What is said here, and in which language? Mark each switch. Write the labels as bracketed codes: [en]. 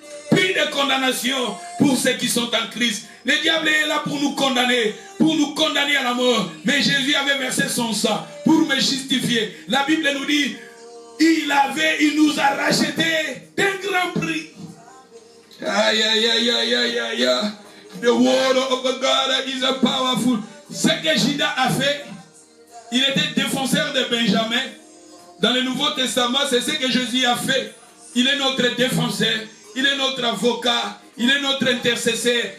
[fr] Puis de condamnation pour ceux qui sont en Christ. Le diable est là pour nous condamner à la mort. Mais Jésus avait versé son sang pour me justifier. La Bible nous dit, il nous a rachetés d'un grand prix. Aïe, aïe, aïe, aïe, aïe, aïe. [en] The word of God is a powerful. [fr] Ce que Judas a fait, il était défenseur de Benjamin. Dans le Nouveau Testament, c'est ce que Jésus a fait. Il est notre défenseur, il est notre avocat, il est notre intercesseur.